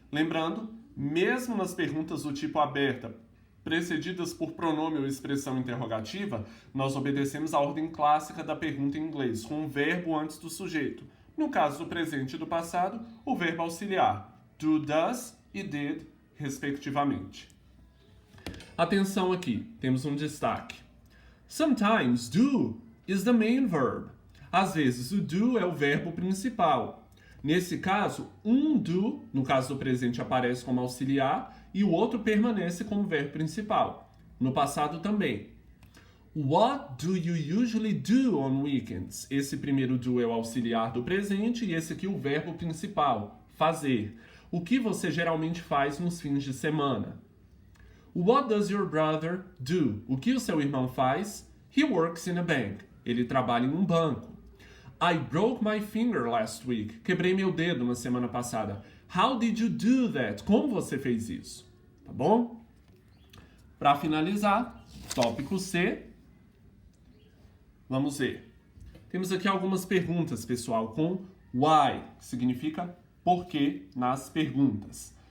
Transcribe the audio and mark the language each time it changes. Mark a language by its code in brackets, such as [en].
[pt] Lembrando, mesmo nas perguntas do tipo aberta, precedidas por pronome ou expressão interrogativa, nós obedecemos a ordem clássica da pergunta em inglês, com o verbo antes do sujeito. No caso do presente e do passado, o verbo auxiliar. Do, does e did, respectivamente. Atenção aqui, temos um destaque. [en] Sometimes do is the main verb. [pt] Às vezes o do é o verbo principal. Nesse caso, um do, no caso do presente, aparece como auxiliar e o outro permanece como verbo principal. No passado também. [en] What do you usually do on weekends? [pt] Esse primeiro do é o auxiliar do presente e esse aqui o verbo principal, fazer. O que você geralmente faz nos fins de semana? [en] What does your brother do? [pt] O que o seu irmão faz? [en] He works in a bank. [pt] Ele trabalha em um banco. [en] I broke my finger last week. [pt] Quebrei meu dedo na semana passada. [en] How did you do that? [pt] Como você fez isso? Tá bom? Para finalizar, tópico C. Vamos ver. Temos aqui algumas perguntas, pessoal, com why, que significa por quê nas perguntas.